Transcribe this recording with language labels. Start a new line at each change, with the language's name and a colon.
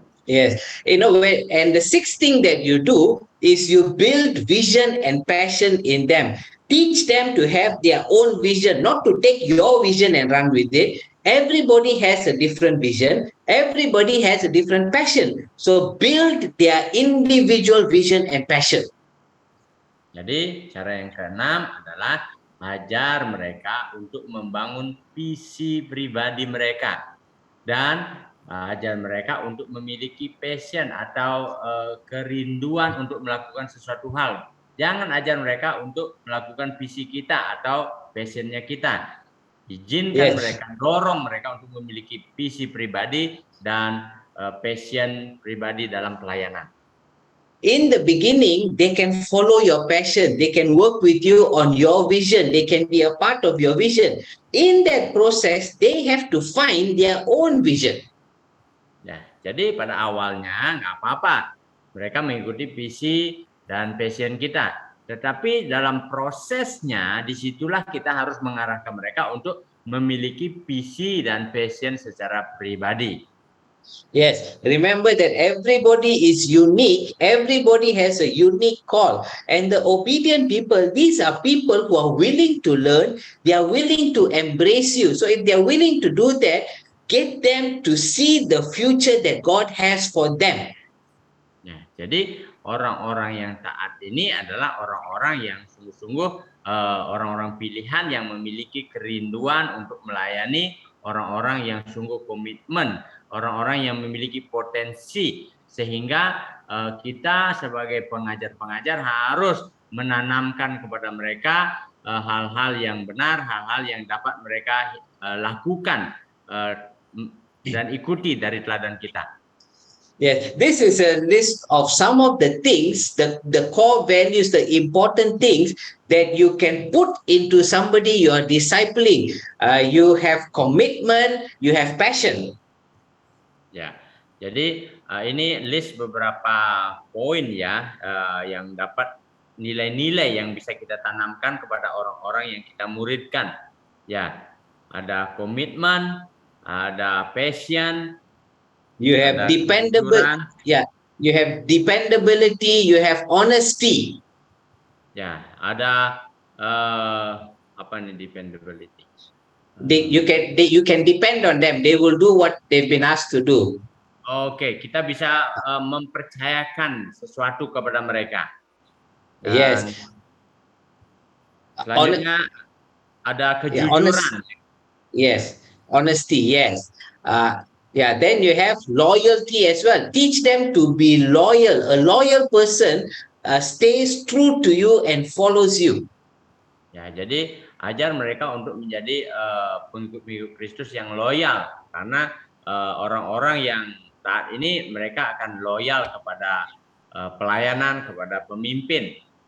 English: Yes, and the sixth thing that you do is you build vision and passion in them. Teach them to have their own vision, not to take your vision and run with it. Everybody has a different vision. Everybody has a different passion. So build their individual vision and passion.
Indonesian: Jadi cara yang keenam adalah ajar mereka untuk membangun visi pribadi mereka dan ajar mereka untuk memiliki passion atau kerinduan untuk melakukan sesuatu hal. Jangan ajar mereka untuk melakukan visi kita atau passionnya kita. Izinkan mereka, dorong mereka untuk memiliki visi pribadi dan passion pribadi dalam pelayanan.
English: In the beginning, they can follow your passion. They can work with you on your vision. They can be a part of your vision. In that process, they have to find their own vision.
Indonesian: Ya, jadi pada awalnya nggak apa-apa. Mereka mengikuti visi dan passion kita. Tetapi dalam prosesnya, disitulah kita harus mengarahkan mereka untuk memiliki visi dan passion secara pribadi.
English: Yes, remember that everybody is unique. Everybody has a unique call. And the obedient people, these are people who are willing to learn. They are willing to embrace you. So if they are willing to do that, get them to see the future that God has for them.
Indonesian: Ya, jadi orang-orang yang taat ini adalah orang-orang yang sungguh-sungguh orang-orang pilihan yang memiliki kerinduan untuk melayani, orang-orang yang sungguh komitmen, orang-orang yang memiliki potensi, sehingga kita sebagai pengajar-pengajar harus menanamkan kepada mereka hal-hal yang benar, hal-hal yang dapat mereka lakukan dan ikuti dari teladan kita.
English: Yes, this is a list of some of the things, the core values, the important things that you can put into somebody you are discipling. You have commitment, you have passion.
Indonesian: Ya, jadi ini list beberapa poin ya yang dapat nilai-nilai yang bisa kita tanamkan kepada orang-orang yang kita muridkan. Ya, ada komitmen, ada passion,
English: you have dependability. Yeah, you have dependability, you have honesty.
Indonesian: Ya, ada apa nih dependability?
English: You can depend on them. They will do what they've been asked to do.
Indonesian: Oke, kita bisa mempercayakan sesuatu kepada mereka. Dan
English: yes.
Indonesian: Selanjutnya ada kejujuran.
English: Yes, honesty. Yes. Yeah, then you have loyalty as well. Teach them to be loyal. A loyal person stays true to you and follows you.
Indonesian: Ya, jadi ajar mereka untuk menjadi pengikut-pengikut Kristus yang loyal, karena orang-orang yang saat ini mereka akan loyal kepada pelayanan, kepada pemimpin.